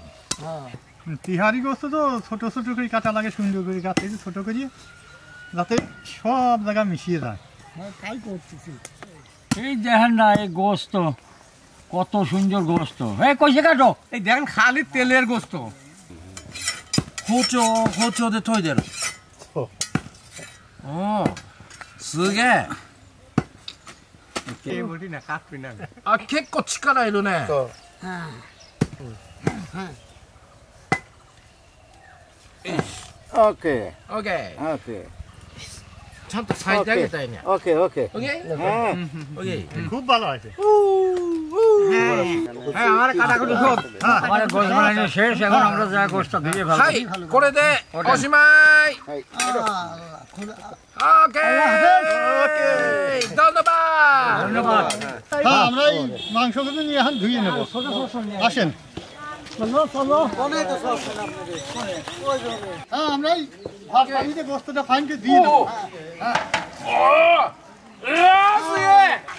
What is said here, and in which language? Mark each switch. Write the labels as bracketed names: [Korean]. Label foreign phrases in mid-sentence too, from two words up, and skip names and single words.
[Bangla] তিহারি গোস্ত তো ছোট ছোট করে কাটা লাগে সুন্দর করে কাটতে ছোট করে যাতে সব জায়গা মিশিয়ে যায় তাই করতেছি এই দেখেন না এই গোস্ত কত সুন্দর গোস্ত এই কইছে কাটো এই দেখেন খালি তেলের গোস্ত [Japanese] 호초で研いでるおおすげえあ結構力いるねオッケーオッケーオッケーちゃんと咲いてあげたいねオッケーオッケーオッケーオッケー [Bangla] খুব ভালো হয়েছে হ্যাঁ আমার কাটাকুটি সব আমার গোস্ত বানানো শেষ এখন আমরা যা গোস্ত দিয়ে ফেলবো [Japanese] はいこれでおしまいオッケーどうぞば [Bangla] ধন্যবাদ হ্যাঁ আমরা এই মাংসগুলো নিয়ে এখন ধুয়ে নেবো আসেন হ্যাঁ আমরা এই ভাত পানিতে গোস্তটা ফাইন করে দিয়ে দেবো [Japanese] すげえ